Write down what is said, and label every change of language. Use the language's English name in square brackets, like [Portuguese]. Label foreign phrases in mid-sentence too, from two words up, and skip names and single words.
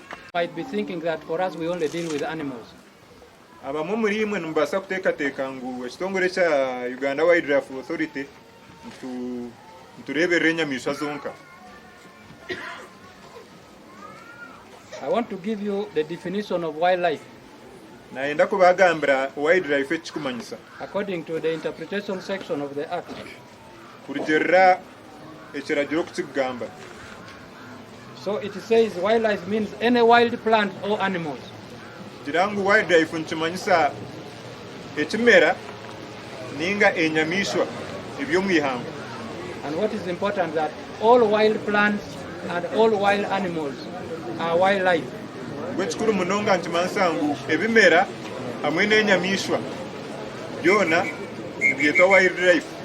[English] might be thinking that for us we only deal with animals. [Nyankole] Abamwe muri imwe numbasa kuteeka ngu ekitongole kya Uganda Wildlife Authority ntureberera enyamaishwa zonka. [English] I want to give you the definition of wildlife. [Nyankole] Naenda kubagambira wildlife ekikumanyisa. [English] According to the interpretation section of the Act. [Nyankole] Kurugerera ekiragiro kukigamba. [English] So it says wildlife means any wild plant or animals. [Nyankole] Jirangu wildlife nkimanyisa ekimera ninga enyamaishwa ebyomwihanga. [English] And what is important that all wild plants and all wild animals are wildlife. [Nyankole] Gwekikuru munonga nkimanyisa ngu ebimera hamwe n'enyamaishwa byona byetwa wildlife.